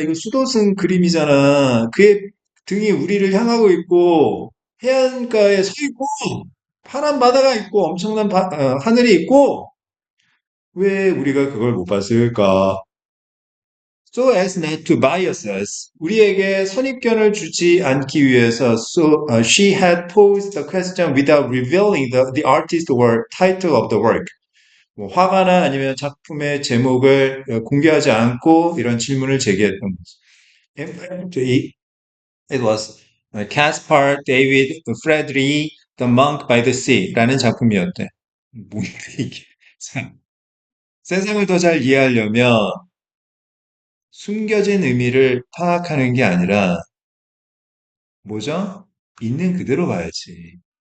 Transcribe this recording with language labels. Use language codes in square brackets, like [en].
[ko] 이거 수도승 그림이잖아. 그의 등이 우리를 향하고 있고 해안가에 서 있고 파란 바다가 있고 엄청난 하늘이 있고 왜 우리가 그걸 못 봤을까? [en] So as not to bias us. [ko] 우리에게 선입견을 주지 않기 위해서 [en] she had posed the question without revealing the artist or title of the work. [ko] 뭐 화가나 아니면 작품의 제목을 공개하지 않고 이런 질문을 제기했던 거죠. [en] In fact, it was Caspar David Friedrich The Monk by the Sea라는 [ko] 작품이었대. 뭔데 이게? 참, 세상을 더 잘 이해하려면 숨겨진 의미를 파악하는 게 아니라 뭐죠? 있는 그대로 봐야지.